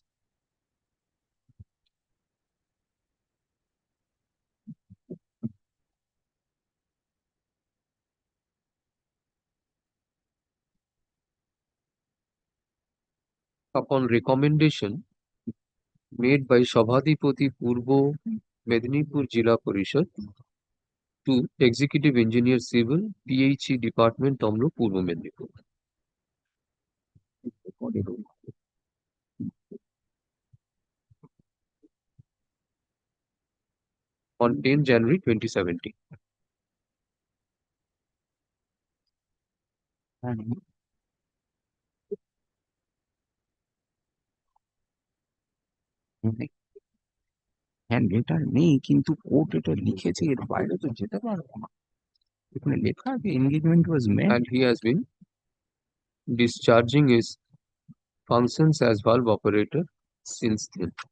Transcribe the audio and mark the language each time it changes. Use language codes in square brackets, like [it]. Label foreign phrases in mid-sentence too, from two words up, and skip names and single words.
[en] upon recommendation made by Sabhadipati Purbo Medinipur Jila Parishad to Executive Engineer Civil, PHE Department, Tomlo, Purbo Medinipur. On 10 January 2017. [bn] হ্যাঁ লেটার নেই কিন্তু কোর্ট এটা লিখেছে এর বাইরে তো যেতে পারবো না এখানে লেখা আছে [en] engagement was made And he has been discharging his functions as valve operator since then.